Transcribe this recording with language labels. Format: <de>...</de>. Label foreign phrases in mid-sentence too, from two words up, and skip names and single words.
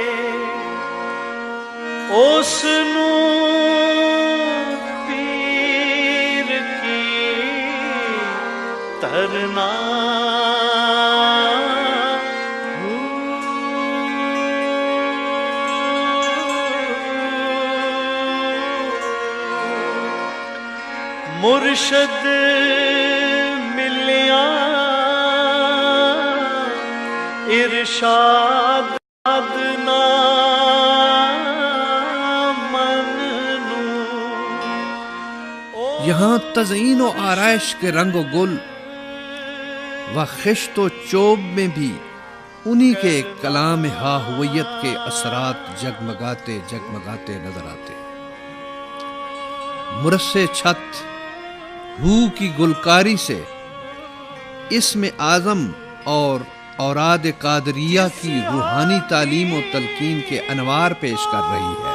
<pa>اس نو پیر کی ترنا مرشد ملیا ارشاد نہ منوں۔</pa> <ur>یہاں تزئین و آرائش کے رنگ و گل و خشت و چوب میں بھی انہی کے کلام ہا ہویت کے اثرات جگمگاتے جگمگاتے نظر آتے۔ مرصع چھت ہو کی گلکاری سے اسم اعظم اور اوراد قادریہ کی روحانی تعلیم و تلقین کے انوار پیش کر رہی ہے۔</ur>